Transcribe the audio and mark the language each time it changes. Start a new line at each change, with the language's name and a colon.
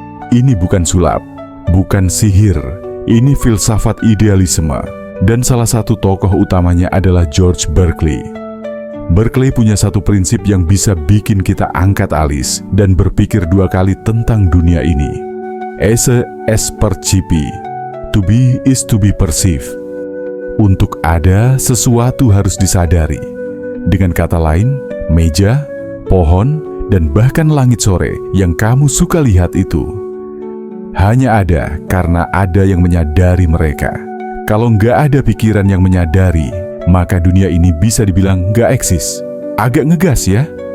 Indonesian: Ini bukan sulap, bukan sihir, ini filsafat idealisme, dan salah satu tokoh utamanya adalah George Berkeley. Berkeley punya satu prinsip yang bisa bikin kita angkat alis dan berpikir dua kali tentang dunia ini.
Latin: Esse est percipi,
English: to be is to be perceived.
Indonesian: Untuk ada, sesuatu harus disadari. Dengan kata lain, meja, pohon, dan bahkan langit sore yang kamu suka lihat itu hanya ada karena ada yang menyadari mereka. Kalau nggak ada pikiran yang menyadari, maka dunia ini bisa dibilang nggak eksis. Agak ngegas ya?